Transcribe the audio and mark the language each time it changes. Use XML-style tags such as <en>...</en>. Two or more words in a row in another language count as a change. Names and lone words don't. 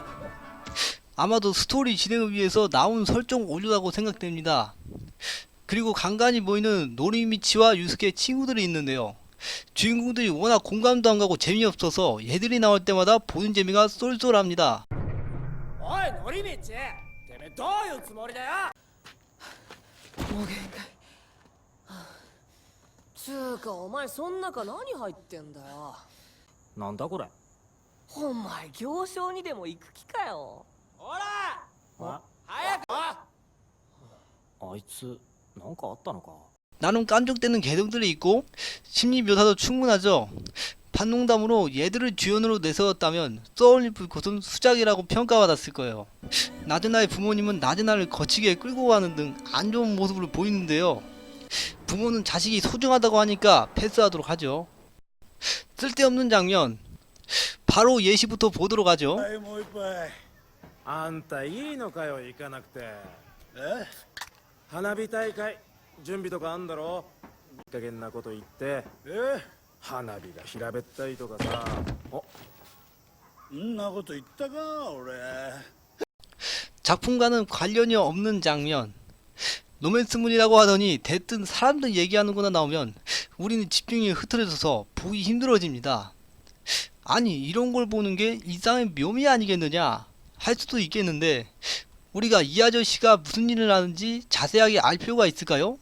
<ko>아마도 스토리 진행을 위해서 나온 설정 오류라고 생각됩니다. 그리고 간간히 보이는 노리미치와 유스케 친구들이 있는데요. 주인공들이 워낙 공감도 안 가고 재미없어서 얘들이 나올 때마다 보는 재미가 쏠쏠합니다. 어이 노리미치!</ko> <ja>てめえどういうつもりだよ! もう限界つうかお前そん中何入ってんだよなんだこれお前行商にでも行く気かよほら! おいつなんかあったのか。</ja> <ko>나름 깐족되는 개성들이 있고 심리 묘사도 충분하죠. 반농담으로 얘들을 주연으로 내세웠다면 쏘울린 불꽃은 수작이라고 평가받았을 거예요. 나즈나의 부모님은 나즈나를 거치게 끌고 가는 등 안 좋은 모습을 보이는데요. 부모는 자식이 소중하다고 하니까 패스하도록 하죠. 쓸데없는 장면 바로 예시부터 보도록 하죠.</ko> <ja>はいもう一杯あんたいいのかよ、行かなくて。え花火大会準備とかあんだろ。いい加減なこと言って花火が平べったいとかさ。お、んなこと言ったか俺。</ja> <ko>작품과는 관련이 없는 장면 로맨스물이라고 하더니 대뜸 사람들 얘기하는구나 나오면 우리는 집중이 흐트러져서 보기 힘들어집니다. 아니 이런 걸 보는 게 일상의 묘미 아니겠느냐 할 수도 있겠는데 우리가 이 아저씨가 무슨 일을 하는지 자세하게 알 필요가 있을까요?</ko>